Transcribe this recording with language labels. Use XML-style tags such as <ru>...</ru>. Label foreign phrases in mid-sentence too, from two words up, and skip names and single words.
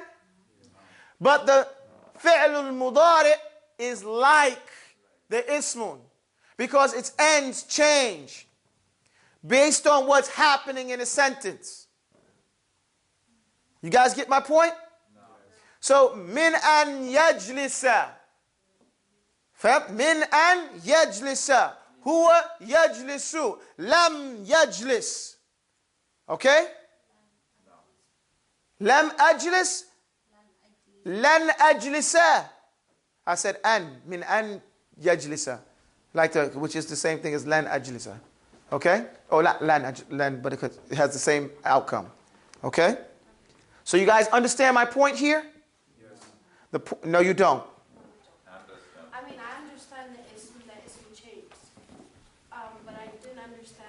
<en>But the</en> <ar>الفعل المضارع</ar> <en>is like the ismun because its ends change based on what's happening in a sentence. You guys get my point? No. So,</en> <ar>من أن يجلس. من أن يجلس. هو يجلس. لم يجلس. Okay? لم أجلس. لن أجلس.</ar> <en>I said an.</en> <ar>من أن يجلس.</ar> <en>Which is the same thing as</en> <ar>لن أجلس.</ar> <en>Okay? Or lan, but it has the same outcome. Okay? So you guys understand my point here? Yes. No, you don't. I mean, I understand that ism changes, but I didn't understand.</en>